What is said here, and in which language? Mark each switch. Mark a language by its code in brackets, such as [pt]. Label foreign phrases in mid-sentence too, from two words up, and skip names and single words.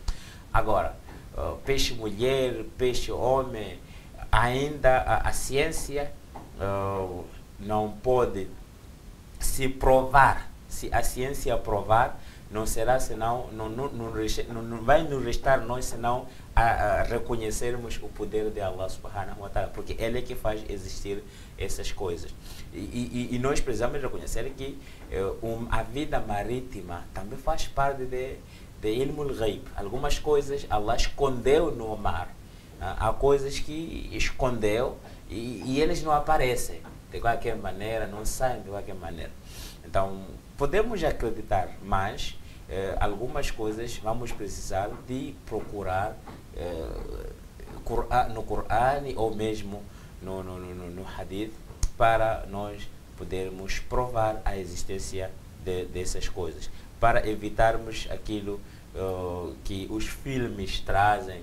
[pt] Agora, peixe mulher, peixe homem, ainda a ciência não pode se provar. Se a ciência provar, não será senão, não vai nos restar nós senão a reconhecermos o poder de [ar] الله سبحانه وتعالى, [pt] porque Ele é que faz existir essas coisas. E nós precisamos reconhecer que a vida marítima também faz parte de [ar] علم الغيب. [pt] Algumas coisas Allah escondeu no mar. Há coisas que escondeu e eles não aparecem de qualquer maneira, não saem de qualquer maneira. Então, podemos acreditar, mas algumas coisas vamos precisar de procurar no Coran ou mesmo no Hadith para nós podermos provar a existência dessas coisas, para evitarmos aquilo que os filmes trazem.